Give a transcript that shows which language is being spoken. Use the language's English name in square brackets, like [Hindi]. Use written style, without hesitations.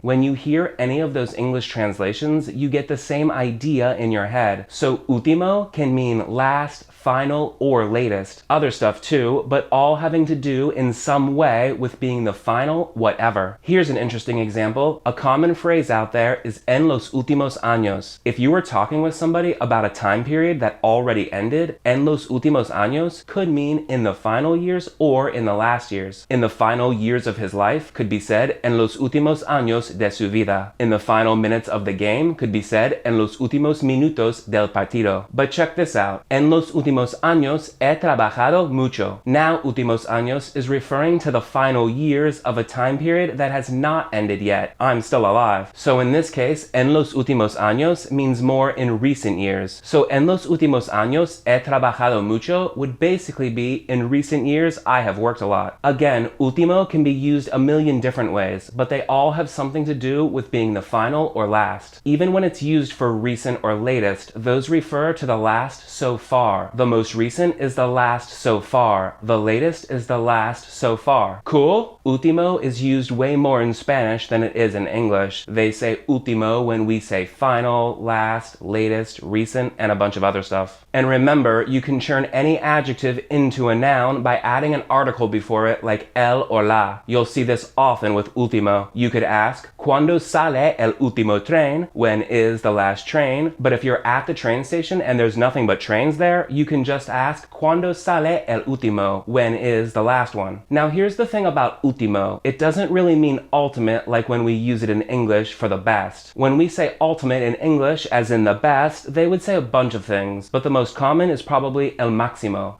[English] When you hear any of those English translations, you get the same idea in your head. So último can mean last, final, or latest. Other stuff too, but all having to do in some way with being the final whatever. Here's an interesting example. A common phrase out there is [Spanish] en los últimos años. [English] If you were talking with somebody about a time period that already ended, [Spanish] en los últimos años [English] could mean in the final years or in the last years. In the final years of his life could be said [Spanish] en los últimos años de su vida. [English] In the final minutes of the game could be said [Spanish] en los últimos minutos del partido. [English] But check this out. [Spanish] En los últimos años he trabajado mucho. [English] Now [Spanish] últimos años [English] is referring to the final years of a time period that has not ended yet. I'm still alive. So in this case, [Spanish] en los últimos años [English] means more in recent years. So [Spanish] en los últimos años he trabajado mucho [English] would basically be in recent years I have worked a lot. Again, último can be used a million different ways, but they all have something to do with being the final or last. Even when it's used for recent or latest, those refer to the last so far. The most recent is the last so far. The latest is the last so far. Cool? Último is used way more in Spanish than it is in English. They say último when we say final, last, latest, recent, and a bunch of other stuff. And remember, you can turn any adjective into a noun by adding an article before it like el or la. You'll see this often with Ultimo. You could ask, [Spanish] ¿Cuándo sale el último tren? [English] When is the last train? But if you're at the train station and there's nothing but trains there, you can just ask, [Spanish] ¿Cuándo sale el último? [English] When is the last one? Now here's the thing about último. It doesn't really mean ultimate like when we use it in English for the best. When we say ultimate in English, as in the best, they would say a bunch of things, but the most common is probably [Spanish] el máximo.